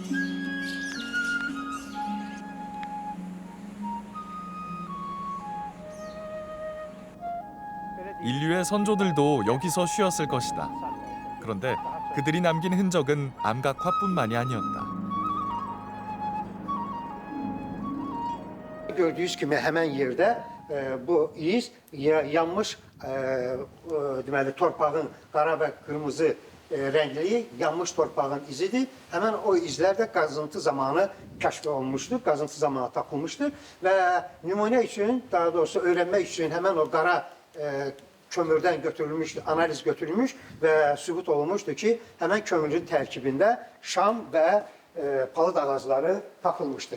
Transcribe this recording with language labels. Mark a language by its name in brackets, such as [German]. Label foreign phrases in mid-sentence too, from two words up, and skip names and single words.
[Korean] 인류의 선조들도 여기서 쉬었을 것이다. 그런데 그들이 남긴 흔적은 암각화뿐만이 아니었다. [Azerbaijani] Gördüyünüz kimi həmən yerdə bu iz yanmış deməli torpağın qara və qırmızı rəngli yanmış torpağın izidir. Həmən o izlər də qazıntı zamanı kəşf olunmuşdur, qazıntı zamanı tapılmışdır və nümunə üçün, daha doğrusu öyrənmək üçün həmən o qara kömürdən götürülmüşdür, analiz götürülmüş və sübut olunmuşdur ki, həmən kömürün tərkibində şam və palıd ağacları tapılmışdır.